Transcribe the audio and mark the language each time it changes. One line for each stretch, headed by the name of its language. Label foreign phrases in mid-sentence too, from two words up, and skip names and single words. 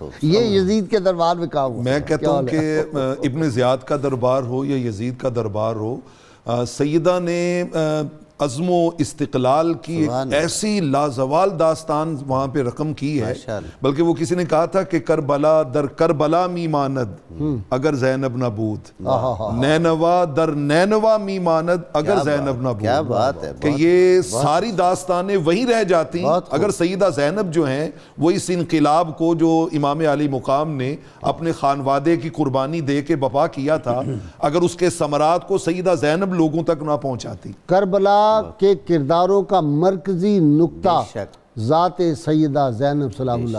Urdu: یہ یزید کے دربار میں کہا ہوا۔ میں کہتا ہوں کہ ابن زیاد کا دربار ہو یا یزید کا دربار ہو، سیدہ نے عزم و استقلال کی ایک ایسی لازوال داستان وہاں پہ رقم کی ہے، بلکہ وہ کسی نے کہا تھا کہ
Persian: کربلا در کربلا می ماند اگر زینب نہ بود، نینوا در نینوا می ماند اگر زینب نہ بود۔
Urdu: کیا بات ہے، کہ یہ ساری داستانیں وہیں رہ جاتی اگر سیدہ زینب جو ہیں وہ اس انقلاب کو جو امام علی مقام نے اپنے خانوادے کی قربانی دے کے بپا کیا تھا، اگر اس کے ثمرات کو سیدہ زینب لوگوں تک نہ پہنچاتی۔ کربلا کے کرداروں کا مرکزی نقطہ ذات سیدہ زینب
Arabic: سلام اللہ،